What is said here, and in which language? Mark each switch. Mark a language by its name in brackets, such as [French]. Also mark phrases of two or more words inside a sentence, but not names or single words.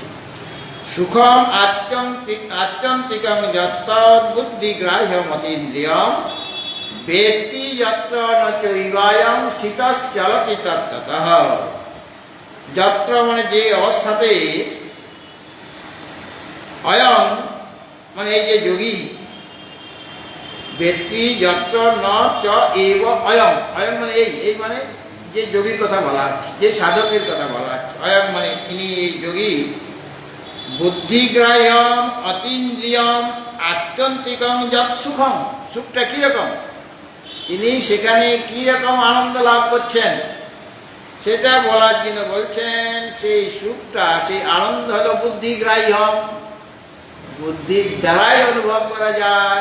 [Sanskrit] সুখম আত্যন্তিকং যত্তদ বুদ্ধিগ্রাহ্যমতীন্দ্রিয়ম বেত্তি যত্র ন চৈবায়ং স্থিতশ্চলতি তত্ত্বতঃ। [Bangla] যত্র মানে যে অবস্থাতে, অয়ং মানে এই যে যোগী, [Sanskrit] বেত্তি যত্র ন চ এব অয়ং, [Bangla] অয়ং মানে এই মানে যে যোগীর কথা বলা হচ্ছে, যে সাধকের কথা বলা হচ্ছে। অয়ং মানে ইনি এই যোগী [Sanskrit] বুদ্ধিগ্রাহ্যম অতীন্দ্রিয়ম আত্যন্তিকং যৎ সুখম। [Bangla] সুখটা কিরকম, তিনি সেখানে কি রকম আনন্দ লাভ করছেন, সেটা বলার জন্য বলছেন সেই সুখটা, সেই আনন্দ হলো বুদ্ধিগ্রাহ্যম, বুদ্ধির দ্বারাই অনুভব করা যায়।